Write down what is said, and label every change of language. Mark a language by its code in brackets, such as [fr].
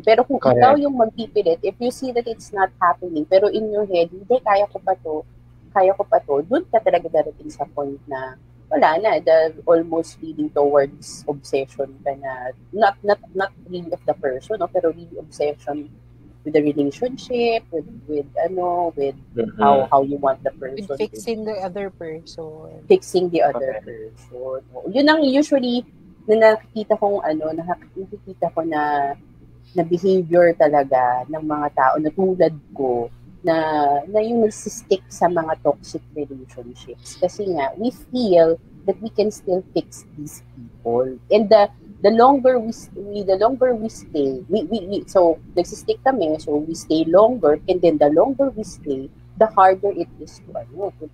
[tl] Pero kung ikaw yung magpipilit, [en] if you see that it's not happening, pero in your head, hindi, kaya ko pa to, dun ka talaga darating sa point na wala na, almost leading towards obsession ka na, not really of the person, no, pero really obsession with the relationship, with how you want the person. With fixing the other person. Fixing the other person. [tl] Yun ang usually na nakikita ko na behavior talaga ng mga tao na tulad ko, na yung nagsistick sa mga toxic relationships. [en] Kasi nga, we feel that we can still fix these people. And the longer we stay, [tl] so nagsistick kami, [en] so we stay longer, and then the longer we stay, the harder it is to let go.